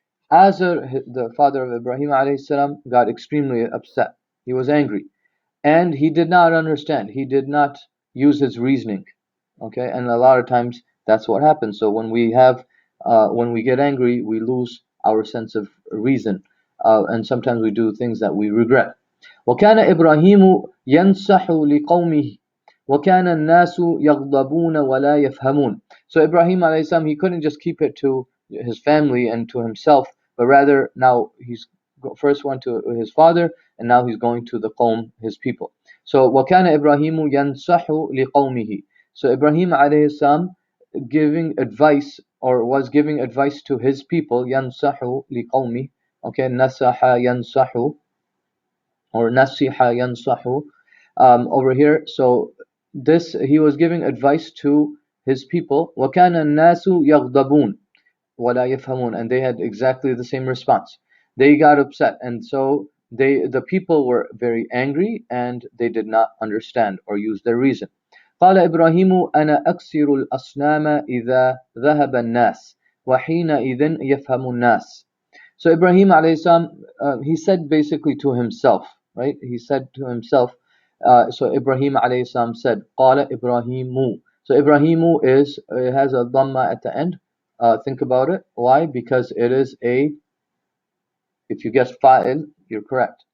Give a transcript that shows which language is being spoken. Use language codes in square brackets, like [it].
[en] Azar, the father of Ibrahim alayhi salam, got extremely upset. He was angry, and he did not understand. He did not use his reasoning. Okay, and a lot of times that's what happens. So when we get angry, we lose our sense of reason, and sometimes we do things that we regret. [ar] وكان إبراهيم ينصح لقومه وكان الناس يغضبون ولا يفهمون. [en] So Ibrahim alayhi salam, he couldn't just keep it to his family and to himself, but rather now he's first went to his father, and now he's going to the qawm, his people. [ar] So وكان إبراهيم ينصح لقومه. [en] So Ibrahim alayhi salam giving advice, or was giving advice to his people. [ar] ينصح لقومه. [en] Okay, نصح ينصح, or nasiha yansahu, over here. So this, he was giving advice to his people. [ar] وَكَانَ النَّاسُ يَغْضَبُونَ وَلَا يَفْهَمُونَ. [en] And they had exactly the same response. They got upset, and so the people were very angry, and they did not understand or use their reason. [ar] قال إبراهيم أنا أكسر الأصنام إذا ذهب الناس وحينئذ يفهم الناس. [en] So Ibrahim alayhi salam, he said basically to himself, right? He said to himself. So Ibrahim alayhi salam said, "Qala Ibrahimu." So Ibrahimu it has a dhamma at the end. Think about it. Why? Because it is if you guess fa'il, you're correct.